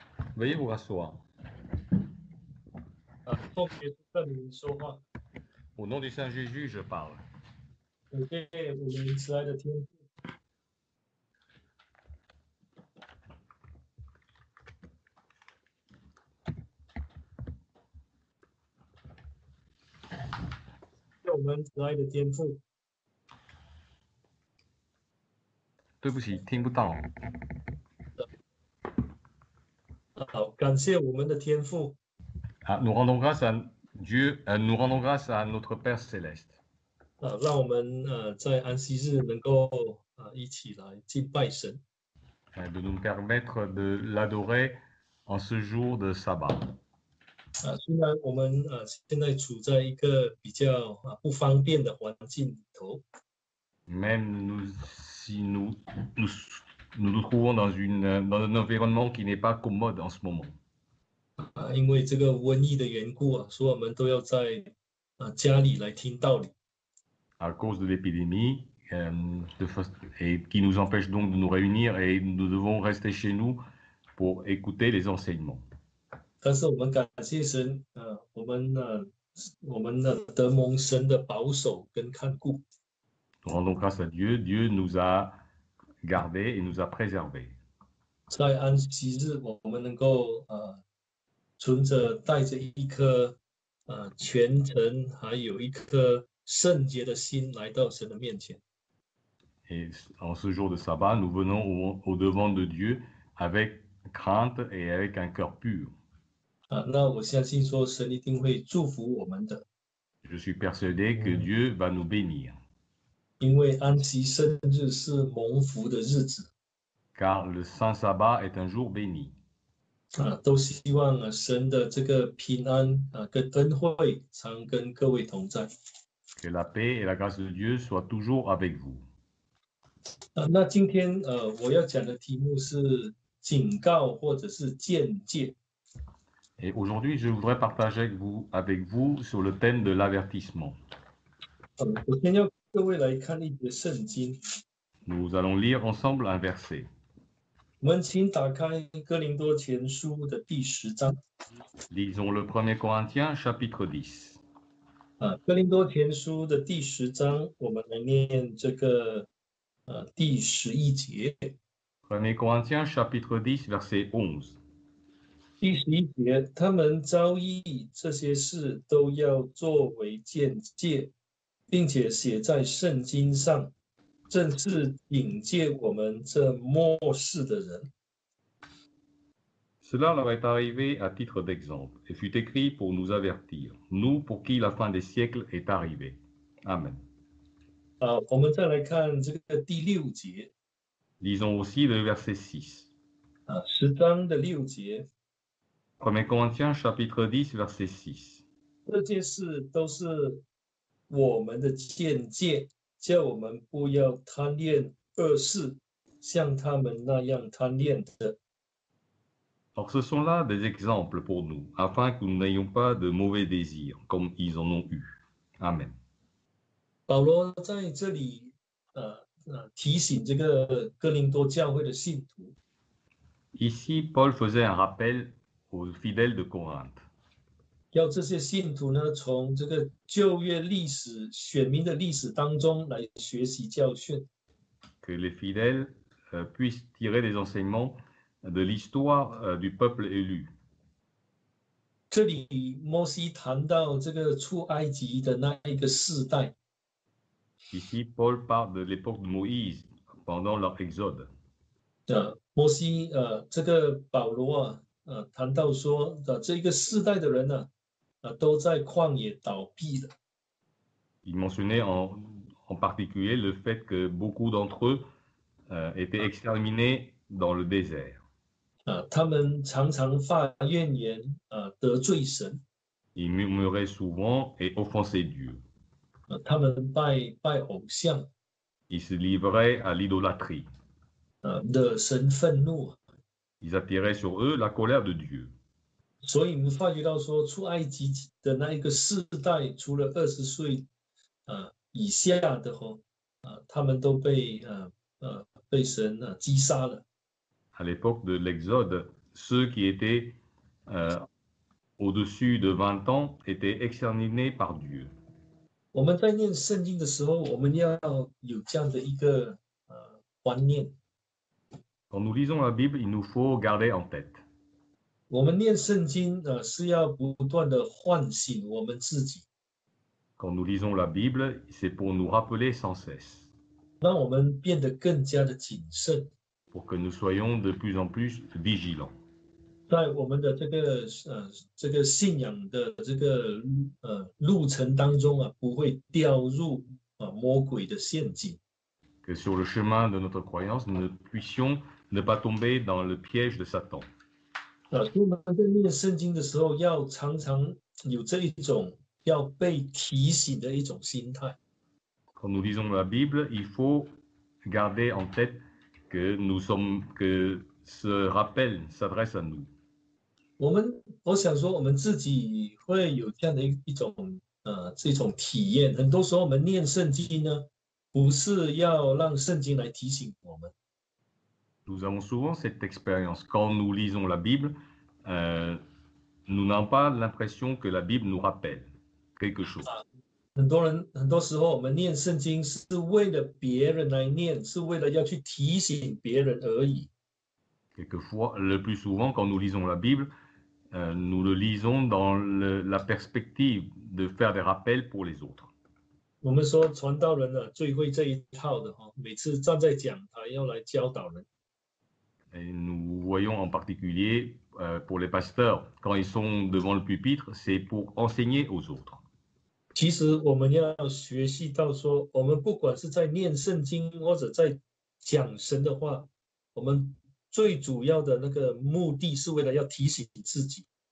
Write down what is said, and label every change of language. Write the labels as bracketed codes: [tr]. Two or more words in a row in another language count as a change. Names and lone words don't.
[fr] Veuillez vous rasseoir. [zh] 奉耶稣圣名说话， [fr] Au nom du Saint Jésus, je parle. [zh] 感谢我们慈爱的天父， 谢我们慈爱的天父，对不起，听不到。好，感谢我们的天父， [fr] nous rendons grâce à Dieu, nous rendons grâce à notre Père céleste [zh] 让我们在安息日能够一起来敬拜神， [fr] de nous permettre de l'adorer en ce jour de sabbat. [zh] 虽然我们现在处在一个比较不方便的环境里头， [fr] Même si nous trouvons dans un environnement qui n'est pas commode en ce moment. [zh] 因为这个瘟疫的缘故所以我们都要在家里来听道理。 [fr] À cause de l'épidémie, et qui nous empêche donc de nous réunir et nous devons rester chez nous pour écouter les enseignements. [zh] 但是我们感谢神，我们得蒙神的保守跟看顾。 [fr] Nous rendons grâce à Dieu. Dieu nous a gardés et nous a préservés. [zh] 在安息日，我们能够存着带着一颗虔诚，还有一颗圣洁的心来到神的面前。 [fr] Et en ce jour de sabbat, nous venons au devant de Dieu avec crainte et avec un cœur pur. [zh] 那我相信说神一定会祝福我们的， [fr] Je suis persuadé que Dieu va nous bénir. [zh] 因为安息圣日是蒙福的日子。 [fr] Car le Saint Sabbat est un jour béni. [zh] 都希望神的这个平安跟恩惠常跟各位同在。 [fr] Que la paix et la grâce de Dieu soient toujours avec vous. [zh] 那今天我要讲的题目是警告或者是鉴戒。 [fr] Et aujourd'hui, je voudrais partager avec vous sur le thème de l'avertissement. [zh] 首先要各位来看一节圣经， [fr] Nous allons lire ensemble un verset. [zh] 我们请打开哥林多前书的第10章。 [fr] Lisons le 1er Corinthiens chapitre 10. [zh] 哥林多前书的第10章，我们来念这个第11节。 [fr] 1er Corinthiens chapitre 10 verset 11. [zh] 第11节，他们遭遇这些事都要作为鉴戒，并且写在圣经上，正是警戒我们这末世的人。 [fr] Cela leur est arrivé à titre d'exemple et fut écrit pour nous avertir, nous pour qui la fin des siècles est arrivée. Amen. [zh] 我们再来看这个第6节。 [fr] Lisons aussi le verset 6. [zh] 10 章的6节， [fr] 1er Corinthiens chapitre 10 verset 6. [zh] 这件事都是我们的鉴戒，叫我们不要贪恋恶事，像他们那样贪恋的。 [fr] Or ce sont là des exemples pour nous, afin que nous n'ayons pas de mauvais désirs, comme ils en ont eu. Amen. [zh] 保罗在这里提醒这个哥林多教会的信徒， [fr] Ici, Paul faisait un rappel aux fidèles de Corinthe. [zh] 要这些信徒呢，从这个旧约历史选民的历史当中来学习教训。 [fr] Que les fidèles puissent tirer des enseignements de l'histoire du peuple élu. [zh] 这里摩西谈到这个出埃及的那一个世代， [fr] Ici, Paul parle de l'époque de Moïse pendant leur exode. [zh] 摩西这个保罗谈到说这一个世代的人呢都在旷野倒闭了。 [fr] Il mentionnait en particulier le fait que beaucoup d'entre eux étaient exterminés dans le désert. [zh] 他们常常发怨言得罪神。 [fr] Ils murmuraient souvent et offensaient Dieu. [zh] 他们拜偶像， [fr] Ils se livraient à l'idolâtrie. [zh] 惹神愤怒。 [fr] Ils attiraient sur eux la colère de Dieu. [zh] 所以我们发觉到说，出埃及的那一个世代，除了20岁以下的他们都被神击杀了。 [fr] À l'époque de l'Exode, ceux qui étaient au-dessus de 20 ans étaient exterminés par Dieu. [zh] 我们在念圣经的时候，我们要有这样的一个观念。 [fr] Quand nous lisons la Bible, il nous faut garder en tête. [zh] 我们念圣经是要不断的唤醒我们自己， [fr] Quand nous lisons la Bible, c'est pour nous rappeler sans cesse, [zh] 让我们变得更加的谨慎， [fr] pour que nous soyons de plus en plus vigilants. [zh] 在我们的这个信仰的这个路程当中不会掉入魔鬼的陷阱。 [fr] Que sur le chemin de notre croyance, nous ne puissions ne pas tomber dans le piège de Satan. [zh] 所以我们在念圣经的时候，要常常有这一种要被提醒的一种心态。 [fr] Quand nous lisons la Bible, il faut garder en tête que ce rappel s'adresse à nous. [zh] 我想说，我们自己会有这样的这种体验。很多时候，我们念圣经呢，不是要让圣经来提醒我们。 [fr] Nous avons souvent cette expérience. Quand nous lisons la Bible, nous n'avons pas l'impression que la Bible nous rappelle quelque chose. [zh] 很多时候，我们念圣经是为了别人来念，是为了要去提醒别人而已。 [fr] Quelquefois, le plus souvent, quand nous lisons la Bible, nous le lisons dans la perspective de faire des rappels pour les autres. [zh] 我们说传道人最会这一套的每次站在讲台要来教导人。 [fr] Et nous voyons en particulier pour les pasteurs, quand ils sont devant le pupitre, c'est pour enseigner aux autres. [zh] 其实我们要学习到说，我们不管是在念圣经或者在讲神的话，我们最主要的那个目的是为了要提醒自己。